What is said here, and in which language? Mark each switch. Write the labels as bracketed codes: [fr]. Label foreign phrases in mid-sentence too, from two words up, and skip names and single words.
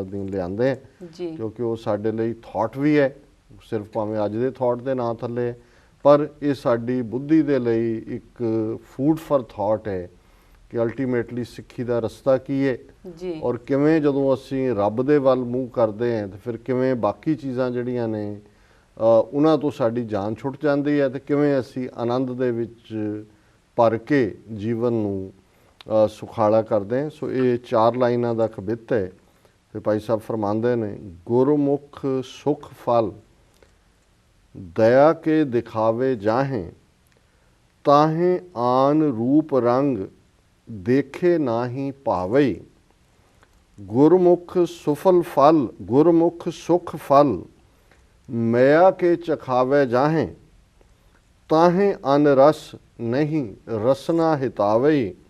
[pa] ਅਧੀਨ ਲਿਆਂਦੇ ਕਿਉਂਕਿ ਉਹ ਸਾਡੇ ਲਈ ਥਾਟ ਵੀ ਹੈ, ਸਿਰਫ ਭਾਵੇਂ ਅੱਜ ਦੇ ਥਾਟ ਦੇ ਨਾਂ ਥੱਲੇ, ਪਰ ਇਹ ਸਾਡੀ ਬੁੱਧੀ ਦੇ ਲਈ ਇੱਕ [en] food for thought [pa] ਹੈ ਕਿ ਅਲਟੀਮੇਟਲੀ ਸਿੱਖੀ ਦਾ ਰਸਤਾ ਕੀ ਹੈ ਔਰ ਕਿਵੇਂ ਜਦੋਂ ਅਸੀਂ ਰੱਬ ਦੇ ਵੱਲ ਮੂੰਹ ਕਰਦੇ ਹਾਂ ਤੇ ਫਿਰ ਕਿਵੇਂ ਬਾਕੀ ਚੀਜ਼ਾਂ ਜਿਹੜੀਆਂ ਨੇ ਉਹਨਾਂ ਤੋਂ ਸਾਡੀ ਜਾਨ ਛੁੱਟ ਜਾਂਦੀ ਹੈ ਤੇ ਕਿਵੇਂ ਅਸੀਂ ਆਨੰਦ ਦੇ ਵਿੱਚ ਭਰ ਕੇ ਜੀਵਨ ਨੂੰ ਸੁਖਾਲਾ ਕਰਦੇ ਹਾਂ। ਸੋ ਇਹ 4 ਲਾਈਨਾਂ ਦਾ ਕਵਿਤ ਹੈ ਤੇ ਭਾਈ ਸਾਹਿਬ ਫਰਮਾਉਂਦੇ ਨੇ, ਗੁਰਮੁਖ ਸੁਖ ਫਲ ਦਇਆ ਕੇ ਦਿਖਾਵੇ ਜਾਹੇਂ, ਤਾਹੇਂ ਆਨ ਰੂਪ ਰੰਗ ਦੇਖੇ ਨਾਹੀ ਪਾਵਈ। ਗੁਰਮੁਖ ਸੁਫਲ ਫਲ, ਗੁਰਮੁਖ ਸੁਖ ਫਲ ਮਇਆ ਕੇ ਚਖਾਵੇ ਜਾਹੇਂ, ਤਾਹੇਂ ਅਨ ਰਸ ਨਹੀਂ ਰਸਨਾ ਹਿਤਾਵਈ।